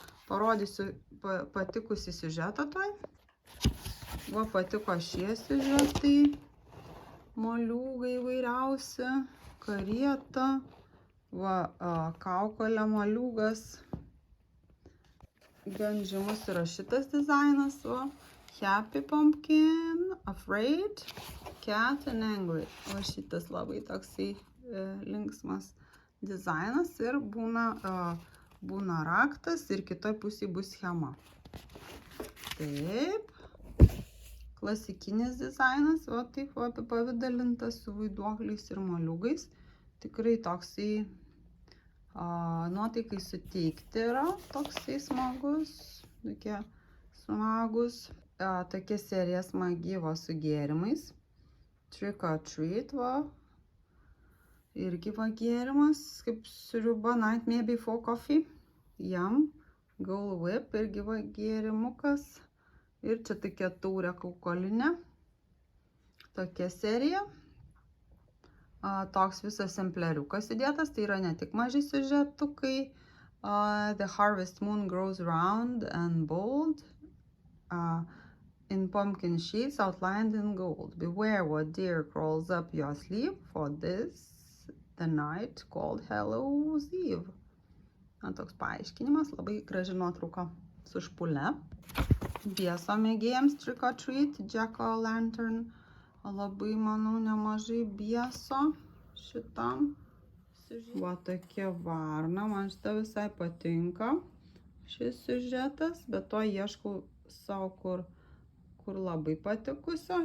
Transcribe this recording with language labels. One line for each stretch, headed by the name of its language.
Lithuanian: Parodysiu patikusį siužetą toj. Va patiko šie siužetai, moliūgai įvairiausi, karieta, va kaukolė moliūgas. Gan žymus yra šitas dizainas, va.
English: Happy Pumpkin, Afraid, Cat and Angry.
Lithuanian: O šitas labai toksai linksmas dizainas ir būna raktas ir kitoj pusėje bus schema. Taip. Klasikinis dizainas, va taip va apipavidalintas su vaiduokliais ir moliūgais. Tikrai toksai nuotaikai suteikti yra, toksai smagus, tokie smagus. Tokia serija smagi va su gėrimais. Trick or Treat va. Irgi va gėrimas, kaip sriuba Nightmare Before Coffee. Yum. Gold Whip irgi va gėrimukas. Ir čia tokia taurė kaukolinė. Tokia serija. Toks visas sampleriukas įdėtas, tai yra ne tik maži siužetukai.
English: The harvest moon grows round and bold in pumpkin sheets outlined in gold. Beware what deer crawls up your sleeve, for this the night called Hallows Eve.
Lithuanian: Toks paaiškinimas, labai graži nuotrauka su špule. Bieso mėgėjams Trick or Treat, Jack-o'-lantern. Labai, manau, nemažai bieso šitam. Va tokia varna, man šitą visai patinka šis siužetas, bet to ieškau savo, kur labai patikusio.